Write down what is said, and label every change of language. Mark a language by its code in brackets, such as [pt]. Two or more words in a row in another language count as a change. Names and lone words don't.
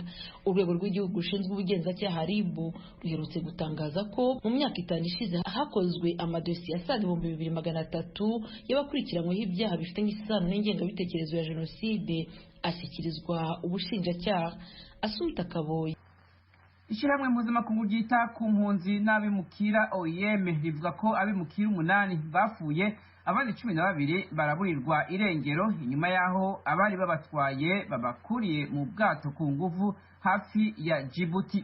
[rw] Urwego rw'igihugu rushinzwe ubugenzacyaha RIB ruherutse gutangaza ko mu myaka 5 ishize hakozwe amadosiye asaga 2300 y'abakurikiranyweho ibyaha bifitanye isano n'ingengabitekerezo ya jenoside ashyikirizwa ubushinjacyaha. Asumta Kaboyi. Ishyirahamwe mpuzamakungu ryita ku mpunzi n'abimukira OIM rivuga ko abimukira 8 bapfuye, abandi 12 baraburirwa irengero inyuma yaho abari babatwaye babakuriye mu bwato ku nguvu hafi ya Djibouti.